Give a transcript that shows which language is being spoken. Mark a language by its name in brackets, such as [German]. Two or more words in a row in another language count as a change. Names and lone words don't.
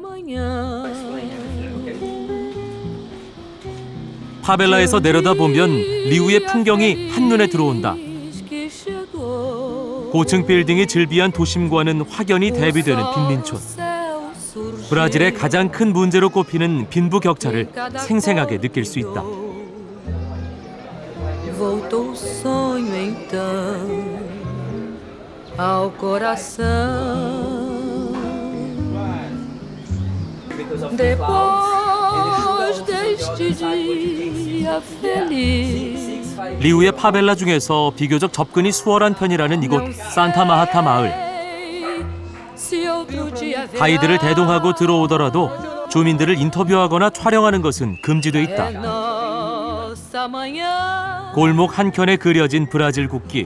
[Korean] 파벨라에서 내려다보면 리우의 풍경이 한눈에 들어온다. 고층 빌딩이 즐비한 도심과는 확연히 대비되는 빈민촌. 브라질의 가장 큰 문제로 꼽히는 빈부격차를 생생하게 느낄 수 있다. [Portuguese] Voltou o sonho então ao coração. Depois deste dia feliz. [Korean] 리우의 파벨라 중에서 비교적 접근이 수월한 편이라는 이곳 산타마하타 마을. 가이드를 대동하고 들어오더라도 주민들을 인터뷰하거나 촬영하는 것은 금지돼 있다. 골목 한켠에 그려진 브라질 국기.